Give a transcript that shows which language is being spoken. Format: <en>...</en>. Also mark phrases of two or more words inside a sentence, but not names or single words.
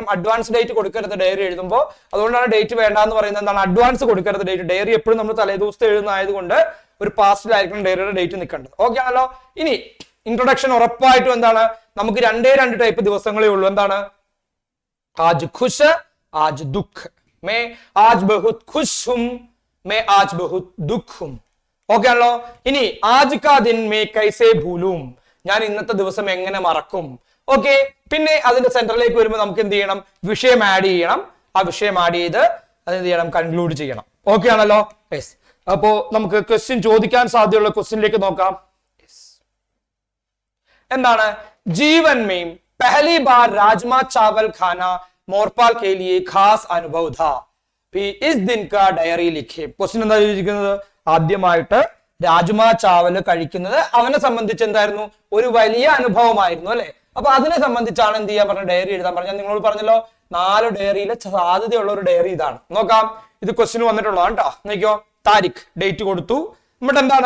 <en>advance date</en> <ml>കൊടുക്കരുത് ഡയറി എഴുതുമ്പോൾ. അതുകൊണ്ടാണ് ഡേറ്റ് വേണ്ട എന്ന് പറയുന്നത്. എന്താണ്? അഡ്വാൻസ് കൊടുക്കരുത് ഡേറ്റ്. ഡയറി എപ്പോഴും നമ്മൾ തലേദിവസത്തെ എഴുതുന്നതായതുകൊണ്ട് ഒരു പാസ്റ്റിലായിരിക്കണം ഡയറിയുടെ ഡേറ്റ് നിൽക്കേണ്ടത്. ഓക്കെ ആണല്ലോ? ഇനി ഇൻട്രൊഡക്ഷൻ ഉറപ്പായിട്ടും എന്താണ്? നമുക്ക് 2 ടൈപ്പ് ദിവസങ്ങളേ ഉള്ളൂ. എന്താണ്?</ml> <hi>आज खुश, आज दुःख. मैं आज बहुत खुश हूं, मैं आज बहुत दुख हूं.</hi> <ml>ഓക്കെ ആണല്ലോ? ഇനി</ml> <hi>आज का दिन मैं कैसे भूलूं,</hi> <ml>ഞാൻ ഇന്നത്തെ ദിവസം എങ്ങനെ മറക്കും. ഓക്കെ. പിന്നെ അതിന്റെ സെന്ററിലേക്ക് വരുമ്പോൾ നമുക്ക് എന്ത് ചെയ്യണം? വിഷയം ആഡ് ചെയ്യണം. ആ വിഷയം ആഡ് ചെയ്ത് അതെന്ത് ചെയ്യണം? കൺക്ലൂഡ് ചെയ്യണം. ഓക്കെ ആണല്ലോ? യെസ്. അപ്പോ നമുക്ക് ക്വസ്റ്റ്യൻ ചോദിക്കാൻ സാധ്യതയുള്ള ക്വസ്റ്റ്യനിലേക്ക് നോക്കാം.</ml> <hi>എന്താണ്? ജീവൻ में पहली बार राजमा चावल खाना മോർപാൽ के लिए खास अनुभव था, इस दिन का डायरी लिखे.</hi> <ml>ക്വസ്റ്റ്യൻ എന്താ ചോദിക്കുന്നത്? ആദ്യമായിട്ട്</ml> <hi>राजमा चावल</hi> <ml>കഴിക്കുന്നത് അവനെ സംബന്ധിച്ച് എന്തായിരുന്നു? ഒരു വലിയ അനുഭവമായിരുന്നു അല്ലെ? അപ്പൊ അതിനെ സംബന്ധിച്ചാണ് എന്ത് ചെയ്യാൻ പറഞ്ഞ ഡയറി എഴുതാൻ പറഞ്ഞ. നിങ്ങളോട് പറഞ്ഞല്ലോ 4 ഡയറിയിലെ സാധ്യതയുള്ള ഒരു ഡയറി ഇതാണ്. നോക്കാം, ഇത് ക്വസ്റ്റ്യൻ വന്നിട്ടുള്ളതാണ് കേട്ടോ. നോക്കിയോ, താരിഖ് ഡേറ്റ് കൊടുത്തു. എന്നിട്ട് എന്താണ്?</ml>